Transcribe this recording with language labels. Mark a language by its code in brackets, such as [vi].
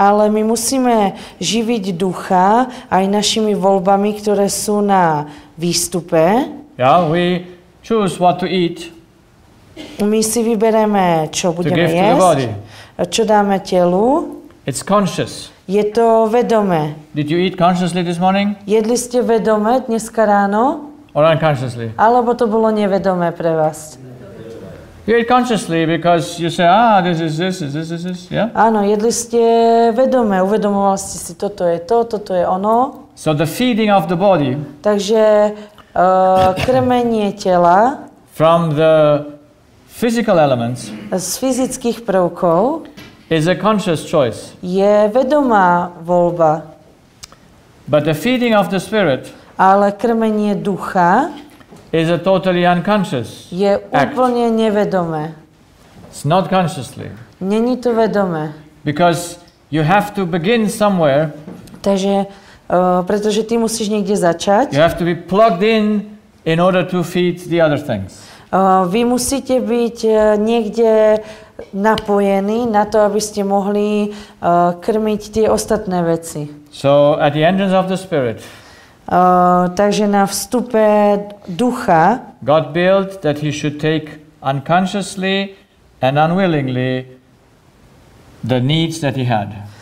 [sk] my musíme živiť ducha aj našimi voľbami, ktoré sú na výstupe. [en] yeah, we choose what to eat [sk] My si vybereme, čo to budeme [en] give to the body. [sk] jesť, čo dáme telu. [en] It's conscious. [sk] Je to vedomé. [en] Did you eat consciously this morning [sk] Jedli ste vedome dneska ráno, [en] or unconsciously? [sk] alebo to bolo nevedomé pre vás? [en] You ate consciously because you say, this is this, yeah? [sk] Áno, jedli ste vedome, uvedomovali ste si, toto je to, toto je ono. [en] So the feeding of the body [sk] Takže krmenie tela [en] from the physical elements [sk] z fyzických prvkov [en] is a conscious choice. [sk] je vedomá voľba, [en] But the feeding of the spirit [sk] ale krmenie ducha [en] is a totally unconscious [sk] je [en] act. [sk] úplne nevedomé. [en] It's not consciously. [sk] Není to vedomé. [en] Because you have to begin somewhere. [sk] Takže, pretože ty musíš niekde začať. [en] You have to be plugged in order to feed the other things. [sk] Vy musíte byť niekde napojení na to, aby ste mohli krmiť tie ostatné veci. [en] So at the entrance of the spirit, [sk] Takže na vstupe ducha [en] God willed that he should take unconsciously and unwillingly the needs that he had.